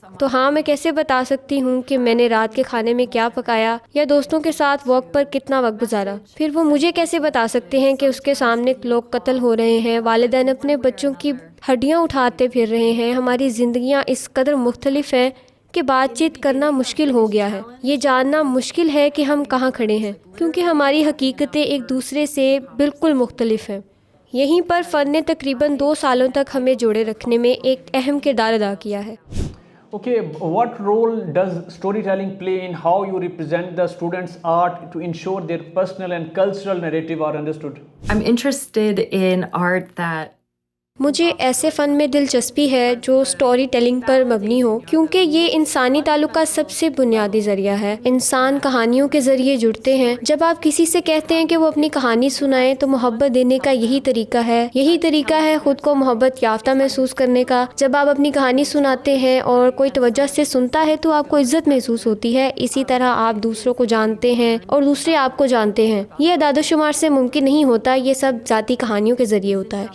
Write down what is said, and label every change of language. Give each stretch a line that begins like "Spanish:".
Urdu: تو ہاں، میں کیسے بتا سکتی ہوں کہ میں نے رات کے کھانے میں کیا پکایا یا دوستوں کے ساتھ واک پر کتنا وقت گزارا؟ پھر وہ مجھے کیسے بتا سکتے ہیں کہ اس کے سامنے لوگ قتل ہو رہے ہیں، والدین اپنے بچوں کی ہڈیاں اٹھاتے پھر رہے ہیں، ہماری زندگیاں اس قدر مختلف ہیں کہ بات چیت کرنا مشکل ہو گیا ہے۔ یہ جاننا مشکل ہے کہ ہم کہاں کھڑے ہیں، کیونکہ ہماری حقیقتیں ایک دوسرے سے بالکل مختلف ہیں۔ یہیں پر فن نے تقریباً 2 سالوں تک ہمیں جوڑے رکھنے میں ایک اہم کردار ادا کیا ہے۔
English: Okay, what role does storytelling play in how you represent the students' art to ensure their personal and cultural narrative are understood? I'm interested in art that
Urdu: مجھے ایسے فن میں دلچسپی ہے جو سٹوری ٹیلنگ پر مبنی ہو، کیونکہ یہ انسانی تعلق کا سب سے بنیادی ذریعہ ہے۔ انسان کہانیوں کے ذریعے جڑتے ہیں۔ جب آپ کسی سے کہتے ہیں کہ وہ اپنی کہانی سنائیں تو محبت دینے کا یہی طریقہ ہے خود کو محبت یافتہ محسوس کرنے کا۔ جب آپ اپنی کہانی سناتے ہیں اور کوئی توجہ سے سنتا ہے تو آپ کو عزت محسوس ہوتی ہے۔ اسی طرح آپ دوسروں کو جانتے ہیں اور دوسرے آپ کو جانتے ہیں۔ یہ اعداد و شمار سے ممکن نہیں ہوتا، یہ سب ذاتی کہانیوں کے ذریعے ہوتا ہے۔